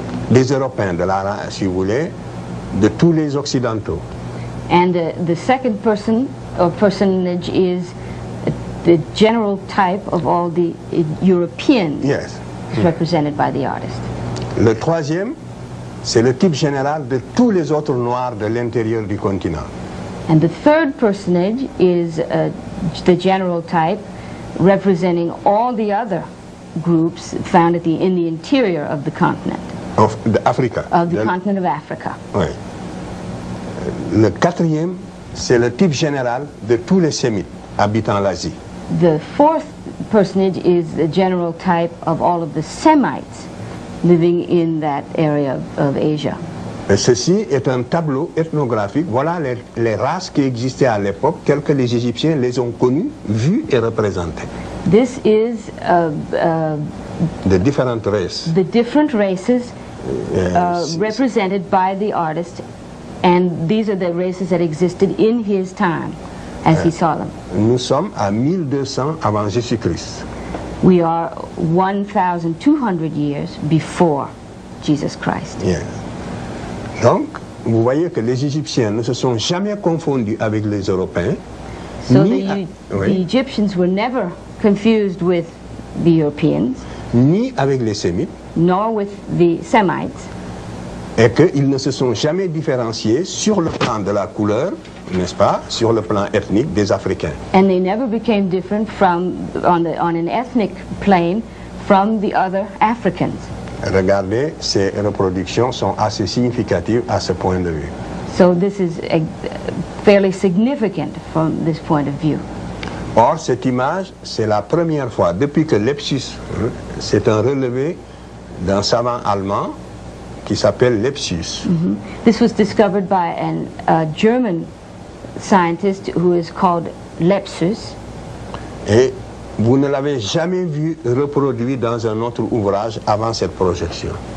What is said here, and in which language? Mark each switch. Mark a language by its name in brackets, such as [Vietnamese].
[French] des Européens, si vous voulez, de tous les Occidentaux. [English] And the second person or personage is the general type of all the Europeans represented by the artist. [French] Le troisième, c'est le type général de tous les autres noirs de l'intérieur du continent. [English] And the third personage is the general type representing all the other groups found in the interior of the continent. Of Africa. Of the continent of Africa. [French] Oui. Le quatrième, c'est le type général de tous les Sémites habitant l'Asie. [English] The fourth personage is the general type of all of the Semites living in that area of Asia. [French] Et ceci est un tableau ethnographique. Voilà les races qui existaient à l'époque, telles que les Égyptiens les ont connues, vues et représentées. [English] This is the different races. The different races represented by the artist, and these are the races that existed in his time as he saw them. [French] Nous sommes à 1200 avant Jésus-Christ. [English] We are 1,200 years before Jesus Christ. Yeah. [French] Donc, vous voyez que les Égyptiens ne se sont jamais confondus avec les Européens. [English] So the Egyptians were never confused with the Europeans. [French] Ni avec les Sémites. [English] Nor with the Semites. [French] Et qu'ils ne se sont jamais différenciés sur le plan de la couleur, n'est-ce pas, sur le plan ethnique des Africains. [English] And they never became different from, on an ethnic plane from the other Africans. [French] Regardez, ces reproductions sont assez significatives à ce point de vue. [English] So this is fairly significant from this point of view. [French] Or, cette image, c'est la première fois, depuis que Lepsius, c'est un relevé d'un savant allemand qui s'appelle Lepsius. [English] This was discovered by a German scientist who is called Lepsius. [French] Et vous ne l'avez jamais vu reproduit dans un autre ouvrage avant cette projection.